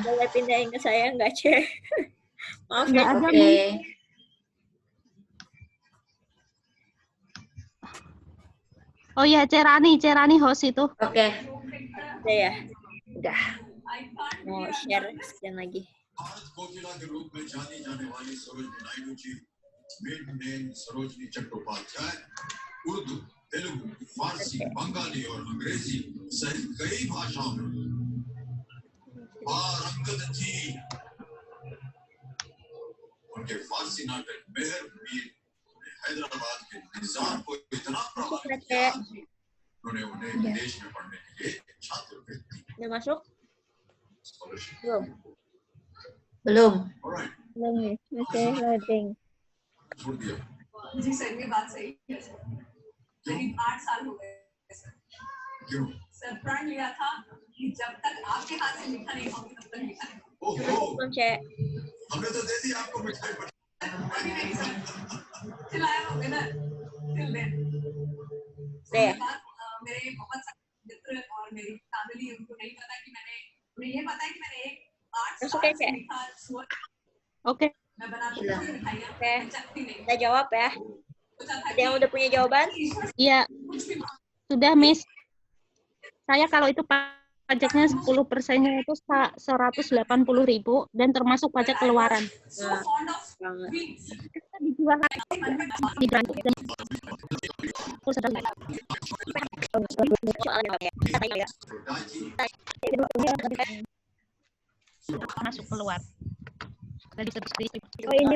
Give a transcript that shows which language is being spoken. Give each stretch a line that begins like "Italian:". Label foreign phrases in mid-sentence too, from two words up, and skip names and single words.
Indonesian: Boleh pindahin ke saya nggak, Cek? Maaf ya. Oke. Oh ya, Cerani host itu. Oke. Udah ya? Udah. Mau share sekian lagi.
Hindi: भारत कोकिला के रूप में जानी जाने वाली सरोजिनी नायडू जी,
English: maiden name
Hindi: सरोजिनी चट्टोपाध्याय, उर्दू, तेलुगु, फारसी, बंगाली और अंग्रेजी सहित कई भाषाओं में पारंगत थी। उनके फारसी नाटक मेहर मीर ने हैदराबाद के निजाम को इतना प्रभावित किया, उन्होंने उन्हें विदेश में पढ़ने के लिए छात्रवृत्ति
Indonesian: Udah masuk?
Hindi: स्कॉलरशिप
Indonesian: Belum. Belum.
Hindi: ऑलराइट
Indonesian: Belum nih, masih loading.
Hindi: छोड़ दिया। जी सर, ये बात सही है सर। करीब 8 साल हो गए सर। क्यों? सर प्रण लिया था कि जब तक आपके हाथ से मीठा नहीं खाऊंगी तब तक मीठा नहीं खाऊंगी। ओहो,
Indonesian: Belum, Cek.
Hindi: हमने तो दे दी आपको मिठाई पर। अभी नहीं सर, खिलाया होगा ना
English: till then।
Indonesian: Deh.
Hindi: ये बात मेरे बहुत सारे मित्र और मेरी फैमिली उनको नहीं पता कि उन्हें ये पता है कि मैंने एक 8
Indonesian: Masuk
Hindi: साल
Indonesian: ya,
Hindi: से
Indonesian: Cek?
Hindi: मीठा सुअर
Indonesian: Oke,
Hindi: मैं बनाती
Indonesian: Udah.
Hindi: हूँ मिठाइयाँ,
Indonesian: Oke.
Hindi: मैं चखती नहीं।
Indonesian: Kita jawab ya.
Hindi: सोचा था
Indonesian: Ada yang
Hindi: कि
Indonesian: udah punya jawaban?
Hindi: ईश्वर से
Indonesian: iya
Hindi: कुछ भी
Indonesian: sudah Miss. Saya kalau itu pajaknya 10%-nya itu 180.000 dan termasuk pajak keluaran.
English: so
Indonesian: Nah,
English: fond of
Indonesian: banget.
English: sweets।
Indonesian: Kita dijual di Brantu dan Soalnya apa ya? Kita tanya ya. masuk keluar. Dari Oh ini